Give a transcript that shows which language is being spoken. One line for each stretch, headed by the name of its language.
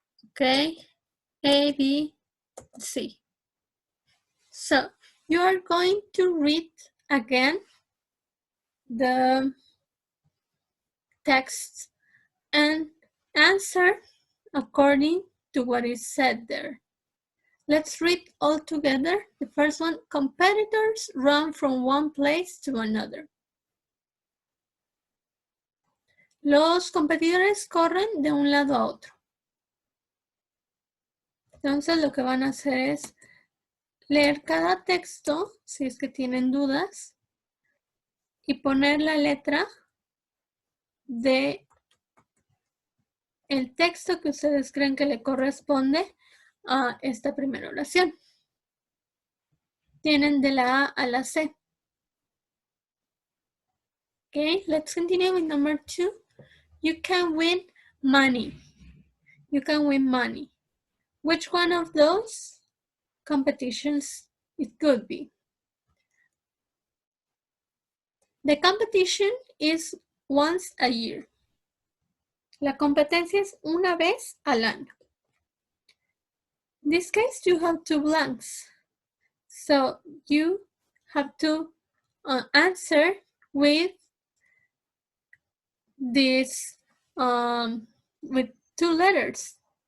English: Okay, A, B, C. So you are going to read again the text and answer according to what is said there. Let's read all together. The first one, competitors run from one place to another.
Spanish: Los competidores corren de un lado a otro. Entonces lo que van a hacer es leer cada texto, si es que tienen dudas, y poner la letra de el texto que ustedes creen que le corresponde a esta primera oración. Tienen de la A a la C.
English: Okay, let's continue with number 2. You can win money. You can win money. Which one of those competitions it could be? The competition is once a year.
Spanish: La competencia es una vez al año.
English: In this case, you have 2 blanks. So you have to answer with this, with 2 letters.